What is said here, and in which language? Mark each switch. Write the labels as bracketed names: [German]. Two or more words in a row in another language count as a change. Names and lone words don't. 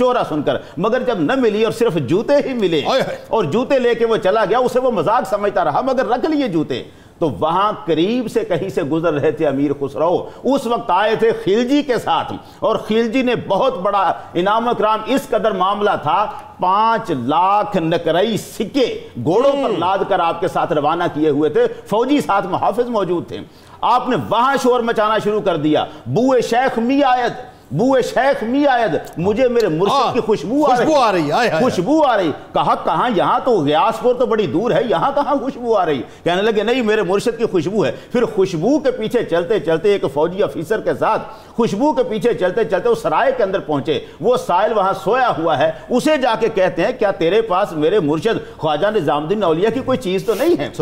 [Urdu] شہرہ سن کر، مگر جب نہ ملی اور صرف جوتے ہی ملے اور جوتے لے کے وہ چلا گیا، اسے وہ مذاق سمجھتا رہا مگر رکھ لیے جوتے، تو وہاں قریب سے کہیں سے گزر رہے تھے امیر خسرو، اس وقت آئے تھے خلجی کے ساتھ، اور خلجی نے بہت بڑا انعام اکرام، اس قدر معاملہ تھا 5 لاکھ نقرئی سکے گھوڑوں پر لاد کر آپ کے ساتھ روانہ کیے ہوئے تھے، فوجی ساتھ محافظ موجود تھے۔ آپ نے وہاں شور مچانا شروع کر دیا، [Persian] بوئے شیخ می آید، بوئے شیخ می آید، [Urdu] مجھے میرے مرشد کی خوشبو آ رہی، خوشبو آ رہی۔ کہا کہاں؟ یہاں تو غیاث پور تو بڑی دور ہے، یہاں کہاں خوشبو آ رہی؟ کہنے لگے نہیں، میرے مرشد کی خوشبو ہے۔ پھر خوشبو کے پیچھے چلتے چلتے ایک فوجی افیسر کے ساتھ خوشبو کے پیچھے چلتے چلتے اس سرائے کے اندر پہنچے، وہ سائل وہاں سویا ہوا ہے، اسے جا کے کہتے ہیں کیا تیرے پاس میرے مرشد خواجہ نظام الدین اولیاء کی کوئی چیز تو نہیں ہے؟